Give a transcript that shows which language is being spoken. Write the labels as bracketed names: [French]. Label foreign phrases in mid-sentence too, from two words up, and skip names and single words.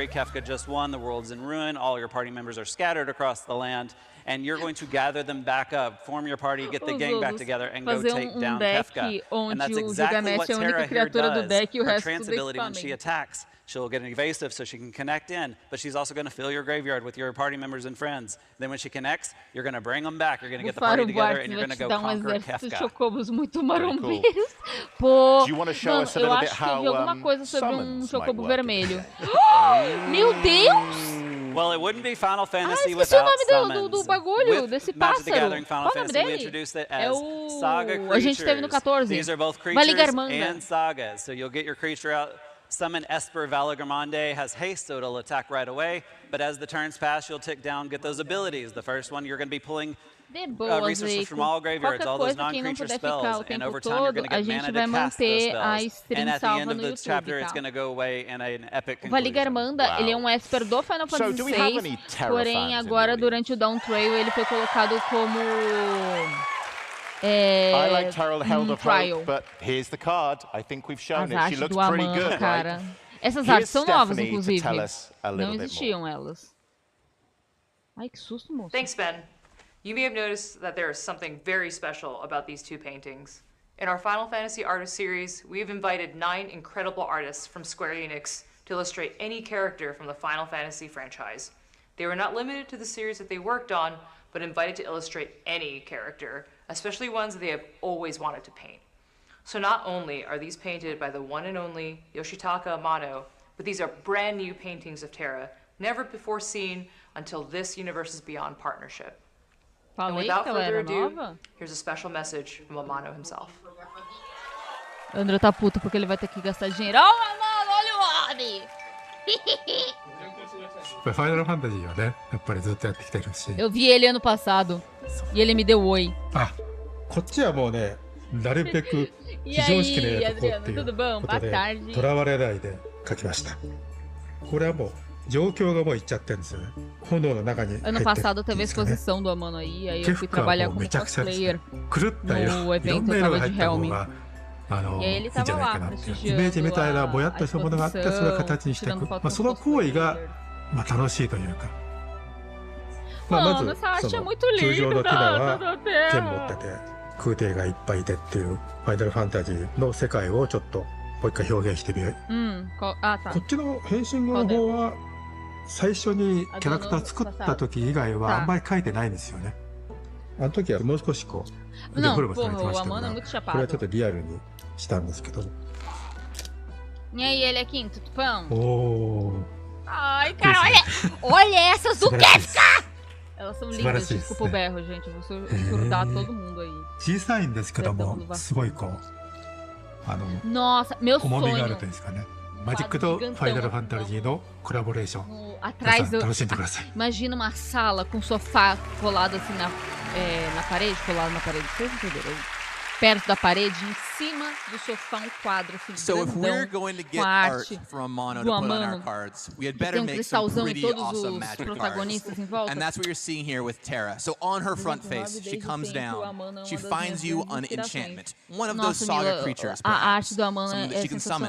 [English] Kefka just won, the world's in ruin, all your party members are scattered across the land, and you're going to gather them back up, form your party, get the gang back together, and go take down Kefka. And that's exactly what Terra here does. Her trance ability, when she attacks, she'll get an evasive so she can connect in, but she's also going to fill your graveyard with your party members and friends. Then when she connects, you're going to bring them back, you're going to get the party together, and you're going to go conquer Kefka. [Portuguese] Chocobos muito marombeiros. Pô, [English] do you want to show us a little bit how [Portuguese] alguma coisa sobre Chocobo vermelho. Meu Deus! [English] Well, it wouldn't be Final Fantasy without summons. [Portuguese] Do bagulho, desse pássaro. Qual o nome dele? É o... A gente teve no 14. [English] These are both creatures and sagas. So you'll get your creature out. Summon Esper Valagramande, has haste, so it'll attack right away. But as the turns pass, you'll tick down, get those abilities. The first one, you're going to be pulling resources from all graveyards, all those non-creature spells. And over time, you're going to get mana to cast those spells. And at the end of the chapter, it's going to go away in an epic conclusion. [Portuguese] Valigarmanda, ele é um Esper do Final Fantasy VI, porém agora durante o Down Trail ele foi colocado como... [English] I like Terra Held of Hope, but here's the card. I think we've shown it. She looks pretty good, [Portuguese] cara. Essas artes são novas, inclusive. Não existiam elas. Ai, que susto, moço. [English] Thanks, Ben. You may have noticed that there is something very special about these 2 paintings. In our Final Fantasy Artist series, we've invited 9 incredible artists from Square Enix to illustrate any character from the Final Fantasy franchise. They were not limited to the series that they worked on, but invited to illustrate any character, especially ones that they have always wanted to paint. So not only are these painted by the one and only Yoshitaka Amano, but these are brand new paintings of Terra, never before seen until this Universes Beyond partnership. And without further ado, here's a special message from Amano himself. [Portuguese] André tá puto porque ele vai ter que gastar dinheiro. Oh, Amano, olha o homem! [Japanese] Final Fantasy はね、やっぱりずっとやってきてるし。 [Portuguese] Eu vi ele ano passado e ele me deu oi. [Japanese] あ、こっちはもうね、なるべく非常識でやっていこうっていうことで、とらわれないで書きました。これはもう状況がもういっちゃってるんですよね。炎の中に入ってる。 [Portuguese] Ano passado teve a exposição do Amano aí eu fui trabalhar como cosplayer no evento, eu tava de Helm. [Japanese] いいんじゃないかなっていうイメージみたいなぼやっとしたものがあってそれを形にしていく、その行為が楽しいというか、まずその通常のティナは剣持ってて空挺がいっぱいいてっていうファイナルファンタジーの世界をちょっともう一回表現してみる。こっちの変身後の方は最初にキャラクター作った時以外はあんまり書いてないんですよね。あの時はもう少しこうデフォルメされてましたから、これはちょっとリアルにしたんですけど、 [Portuguese] E aí, ele é quinto, Tupão? Oh. Ai, cara, olha essas do Kefka! Elas são lindas, desculpa o berro, gente. Eu vou surtar todo mundo aí. Nossa, meu sonho. [Japanese] Magic と Final Fantasy のコラボレーション。 [Portuguese] Atrás do... [Japanese] 楽しんでください。 [Portuguese] Imagina uma sala com sofá colado assim na parede, colado na parede, vocês entenderam? Perto da parede, em cima do sofá, um quadro assim, [English] So if we're going to get art from Mono to put on our cards, we had better make some pretty awesome magic cards. And that's what you're seeing here with Terra. So on her front face, she comes down, she finds you an enchantment, one of those saga creatures, perhaps, something that she can summon.